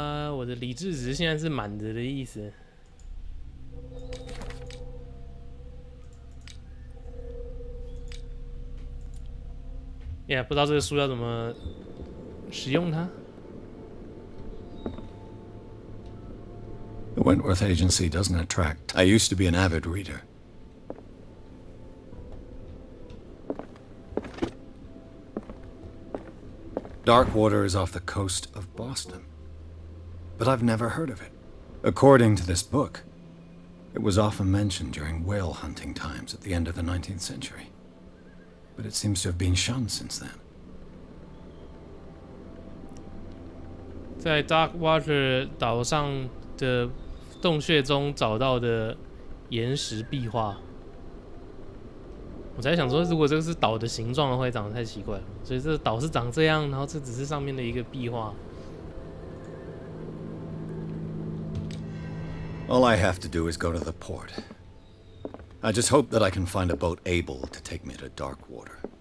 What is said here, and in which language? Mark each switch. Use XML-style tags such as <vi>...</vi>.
<zh>我的理智值现在是满的的意思。不知道这个书要怎么使用它。</zh> <en>The Wentworth Agency doesn't attract. I used to be an avid reader. Darkwater is off the coast of Boston. But I've never heard of it. According to this book, it was often mentioned during whale hunting times at the end of the 19th century. But it seems to have been shunned since then.</en> <zh>在 Darkwater 岛上的洞穴中找到的岩石壁画。我才想说，如果这个是岛的形状的话，会长得太奇怪了。所以这个岛是长这样，然后这只是上面的一个壁画。</zh> <en>All I have to do is go to the port. I just hope that I can find a boat able to take me to Darkwater.</en>